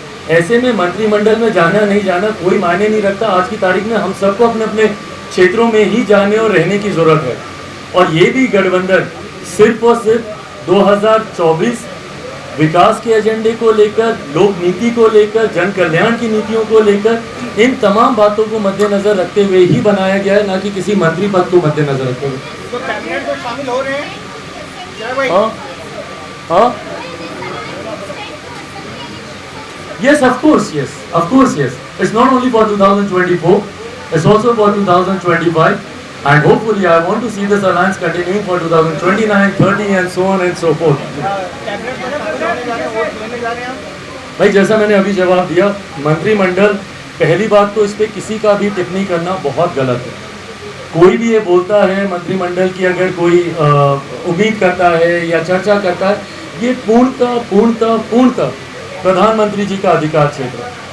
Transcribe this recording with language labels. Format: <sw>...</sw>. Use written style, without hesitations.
<hi>ऐसे में मंत्रिमंडल में जाना नहीं जाना कोई मायने नहीं रखता. आज की तारीख में हम सबको अपने अपने क्षेत्रों में ही जाने और रहने की जरूरत है. और ये भी गठबंधन सिर्फ और सिर्फ 2024 विकास के एजेंडे को लेकर, लोक नीति को लेकर, जन कल्याण की नीतियों को लेकर, इन तमाम बातों को मद्देनजर रखते हुए ही बनाया गया है, ना कि किसी मंत्री पद को मद्देनजर रखते हुए। तो कैबिनेट में शामिल हो रहे हैं जय भाई? हाँ हाँ,</hi> <en>yes, of course, yes. It's not only for 2024, it's also for 2025, and hopefully I want to see this alliance continuing for 2029, 30 and so on and so forth.</en> <hi>Cabinet में शामिल होने जा रहे हैं, वोट लेने जा रहे हैं आप? भाई जैसा मैंने अभी जवाब दिया, मंत्रिमंडल, पहली बात तो इस पे किसी का भी टिप्पणी करना बहुत गलत है। कोई भी ये बोलता है मंत्रिमंडल की अगर कोई उम्मीद करता है या चर्चा करता है, ये पूर्णतः प्रधानमंत्री जी का अधिकार क्षेत्र है।</hi>